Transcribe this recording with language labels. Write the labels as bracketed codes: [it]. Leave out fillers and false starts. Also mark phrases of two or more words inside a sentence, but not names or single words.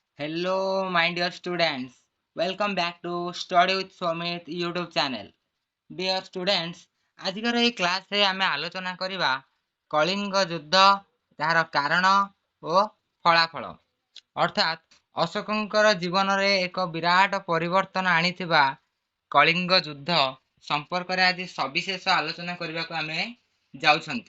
[en] Hello, my dear students. Welcome back to Study with Swamit YouTube channel. Dear students, [or] ଆଜିକାର ଏହି କ୍ଲାସରେ ଆମେ ଆଲୋଚନା କରିବା କଳିଙ୍ଗ ଯୁଦ୍ଧ, ତାହାର କାରଣ ଓ ଫଳାଫଳ। ଅର୍ଥାତ୍ ଅଶୋକଙ୍କର ଜୀବନରେ ଏକ ବିରାଟ ପରିବର୍ତ୍ତନ ଆଣିଥିବା କଳିଙ୍ଗ ଯୁଦ୍ଧ ସମ୍ପର୍କରେ ଆଜି ସବିଶେଷ ଆଲୋଚନା କରିବାକୁ ଆମେ ଯାଉଛନ୍ତି।